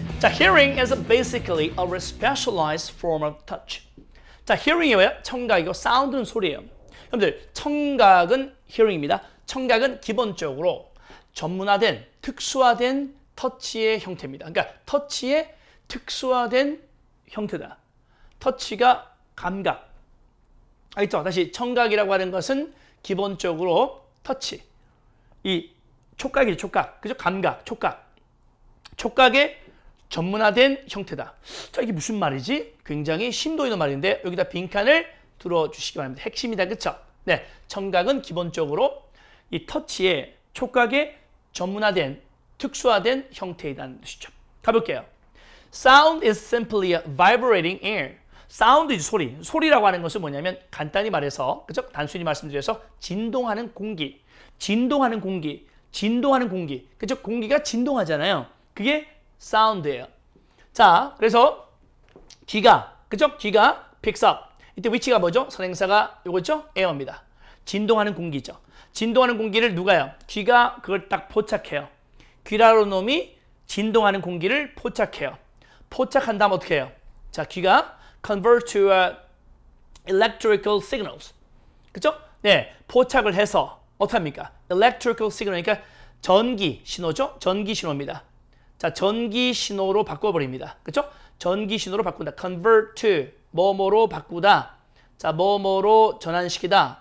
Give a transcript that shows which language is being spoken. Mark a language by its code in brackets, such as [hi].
[ko] 자, [en] hearing is basically a specialized form of touch. [ko] 자, hearing이 뭐예요? 청각이고 sound는 소리예요. 여러분들, 청각은 hearing입니다. 청각은 기본적으로 전문화된, 특수화된 터치의 형태입니다. 그러니까 터치의 특수화된 형태다. 터치가 감각. 알겠죠? 다시 청각이라고 하는 것은 기본적으로 터치. 이 촉각이죠, 촉각. 그죠? 감각, 촉각. 촉각의 전문화된 형태다. 자, 이게 무슨 말이지? 굉장히 심도 있는 말인데 여기다 빈칸을 들어주시기 바랍니다. 핵심이다. 그쵸? 네, 청각은 기본적으로 이 터치의 촉각의 전문화된, 특수화된 형태이라는 뜻이죠. 가볼게요. [en] Sound is simply a vibrating air. [ko] 사운드 소리. 소리라고 하는 것은 뭐냐면 간단히 말해서, 그죠? 단순히 말씀드려서 진동하는 공기. 진동하는 공기. 진동하는 공기. 그죠? 공기가 진동하잖아요. 그게 사운드예요. 자, 그래서 귀가, 그죠? 귀가 [en] picks up. [ko] 이때 위치가 뭐죠? 선행사가 요거죠? air입니다. 진동하는 공기죠. 진동하는 공기를 누가요? 귀가 그걸 딱 포착해요. 귀라는 놈이 진동하는 공기를 포착해요. 포착한 다음 어떻게 해요? 자, 귀가 [en] convert to electrical signals. [ko] 그죠? 네, 포착을 해서 어떻게 합니까? electrical signal, 그러니까 전기 신호죠? 전기 신호입니다. 자, 전기 신호로 바꿔버립니다. 그죠? 전기 신호로 바꾼다. convert to, 뭐뭐로 바꾸다. 자, 뭐뭐로 전환시키다.